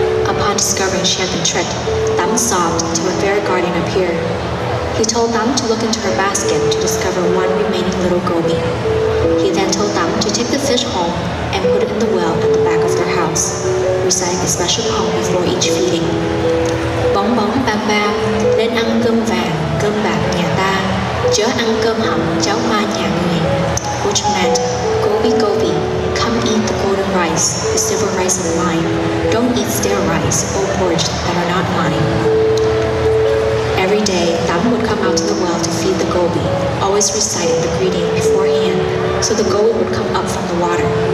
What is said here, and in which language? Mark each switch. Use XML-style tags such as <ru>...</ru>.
<en>Upon discovering she had been tricked, Tam sobbed until a fairy guardian appeared. He told Tam to look into her basket to discover one remaining little goby. He then told Tam to take the fish home and put it in the well at the back of their house, reciting a special poem before each feeding.</en> <vi>Bóng bóng bam bam, lên ăn cơm vàng, cơm bạc nhà ta, chớ ăn cơm hầm, cháo hoa nhà người.</vi> <en>Which meant, Goby Goby, come eat the golden rice, the silver rice of mine. Don't eat stale rice or porridge that are not mine. Every day, Tam would come out to the well to feed the goby, always reciting the greeting beforehand, so the goby would come up from the water.</en>